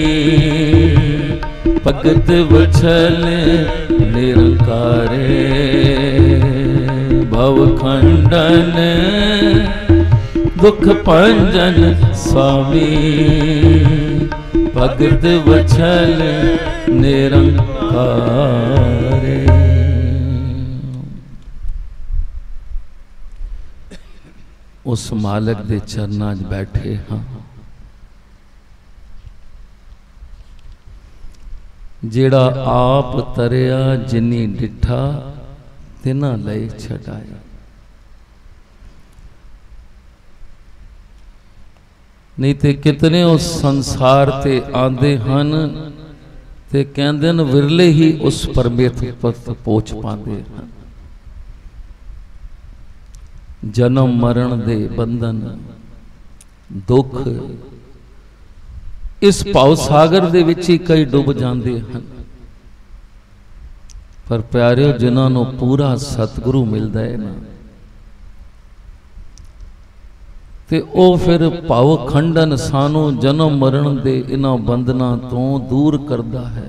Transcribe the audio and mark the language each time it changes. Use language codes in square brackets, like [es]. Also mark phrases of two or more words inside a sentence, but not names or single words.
[pa] ਭਗਤ ਵਤਸਲ ਨਿਰੰਕਾਰੇ ਭਵ ਖੰਡਨ ਦੁਖ ਭੰਜਨ ਸੁਆਮੀ। ਭਗਤ ਵਤਸਲ ਨਿਰੰਕਾਰੇ। ਉਸ ਮਾਲਕ ਦੇ ਚਰਨਾਂ 'ਚ ਬੈਠੇ ਹਾਂ ਜੇੜਾ ਆਪ ਤਰਿਆ ਜਿਨੀ ਡਿਠਾ ਤਿਨਾ ਲਈ ਛੜਾਇਆ। ਨਹੀਂ ਤੋ ਕਿਤਨੇ ਉਸ ਸੰਸਾਰ ਤੇ ਆਂਦੇ ਹਨ ਤੇ ਕਹੰਦੇ ਨ [hi] विरले ही उस परमेश्वर तक पहुंच पाते हैं। [pa] ਜਨਮ ਮਰਣ ਦੇ ਬੰਧਨ ਦੁਖ ਇਸ ਭਾਵ ਸਾਗਰ ਦੇ ਵਿਚ ਹੀ ਕਈ ਡੁਬ [hi] जाते हैं। पर प्यारे जिन्होंने पूरा सतगुरु मिलता है ना [pa] ਤੇ ਓ ਫਿਰ ਭਾਵ ਖੰਡਨ ਸਾਨੂੰ ਜਨਮ ਮਰਣ ਦੇ ਇਨ੍ਹਾਂ ਬੰਧਨਾ ਤੋ ਦੂਰ ਕਰਤਾ ਹੈ।